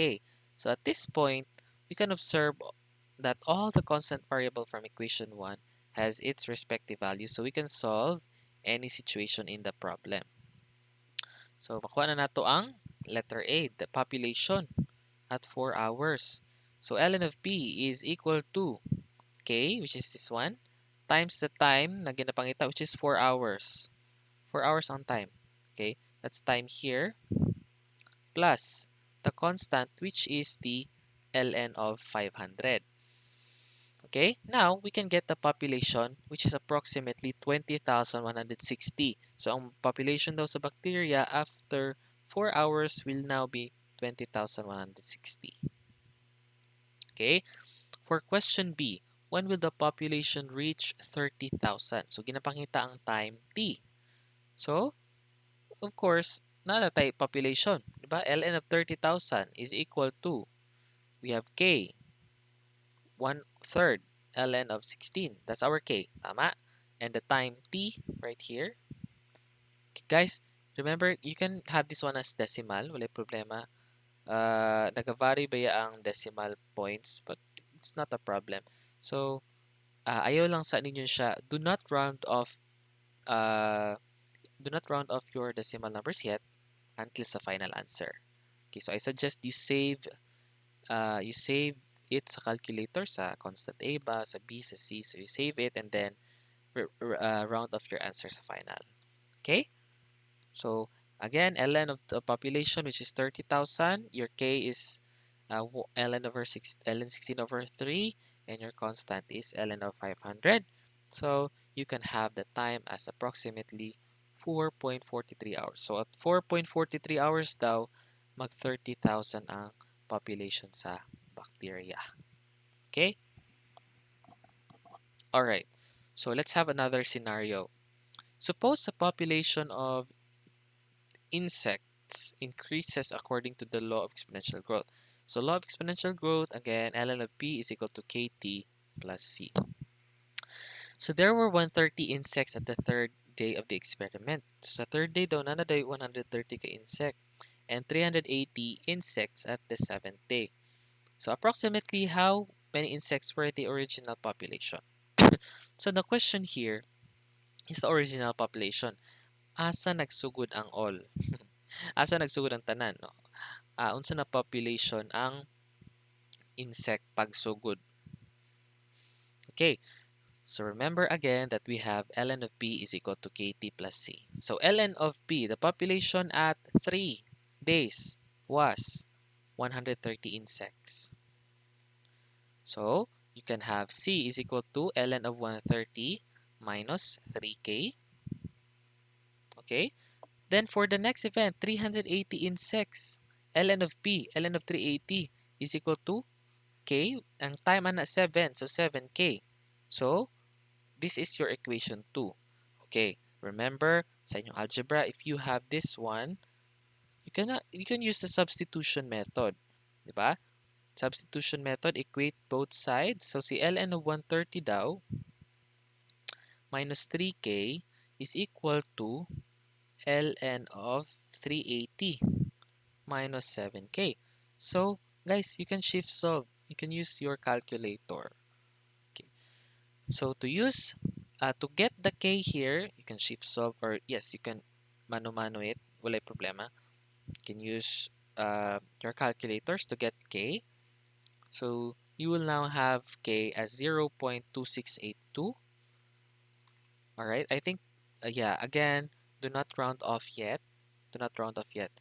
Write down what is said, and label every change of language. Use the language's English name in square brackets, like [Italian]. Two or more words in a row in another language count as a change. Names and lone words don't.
[English] So, at this point, we can observe that all the constant variable from equation 1 has its respective value, so we can solve any situation in the problem. So, [Cebuano] makuha na nato ang letter A, [English] the population at 4 hours. So, ln of P is equal to K, which is this one, times the time [Cebuano] na ginapangita, [English] which is 4 hours. 4 hours on time. Okay, that's time here, plus the constant, which is the ln of 500. Okay, now we can get the population, which is approximately 20,160. So [Cebuano] ang population daw sa bacteria [English] after 4 hours will now be 20,160. Okay, for question B, when will the population reach 30,000? [Cebuano] So ginapangita ang time t. [English] So, of course, [Cebuano] natatay population, diba? [English] ln of 30,000 is equal to, we have k, 1/3 ln of 16. That's our k, tama? And the time t right here. Okay, guys, remember, you can have this one as decimal, [Cebuano] wala problema. Nag-vary ba ang decimal points, [English] but it's not a problem. So, [Cebuano] ayaw lang sa ninyo siya, [English] uh, do not round off your decimal numbers yet until sa final answer. Okay, so I suggest you save it sa calculator, sa constant A ba, sa B, sa C. So you save it and then round off your answer sa final. Okay? So again, ln of the population, which is 30,000. Your K is ln 16 over 3, and your constant is ln of 500. So you can have the time as approximately 4.43 hours. So at 4.43 hours [Cebuano] daw, mag 30,000 ang population sa bacteria. [English] Okay? Alright. So let's have another scenario. Suppose the population of insects increases according to the law of exponential growth. So law of exponential growth, again, ln of P is equal to KT plus C. So there were 130 insects at the third day of the experiment. [Cebuano] So sa [English] third day [Cebuano] daw, nanaday 130 ka insect [English] and 380 insects at the seventh day. So approximately how many insects were the original population? So the question here is the original population. [Cebuano] Asa nagsugod ang all? Asa nagsugod ang tanan, no? Unsa na population ang insect pagsugod? [English] Okay, so remember again that we have ln of P is equal to KT plus C. So ln of P, the population at 3 days was 130 insects. So you can have C is equal to ln of 130 minus 3K. Okay, then for the next event, 380 insects. ln of P, ln of 380 is equal to K. [Cebuano] Ang time ana 7, so 7K. [English] So, this is your equation 2. Okay, remember, [Cebuano] sa inyong [English] algebra, if you have this one, you can use the substitution method. Diba? Substitution method, equate both sides. So, si ln of 130 daw, minus 3K is equal to ln of 380 minus 7K. So, guys, you can shift solve. You can use your calculator. Okay. So, to get the K here, you can shift solve, or yes, you can mano-mano it. [Cebuano] Walay problema. [English] You can use your calculators to get K. So, you will now have K as 0.2682. Alright, I think, yeah, again, do not round off yet. Do not round off yet.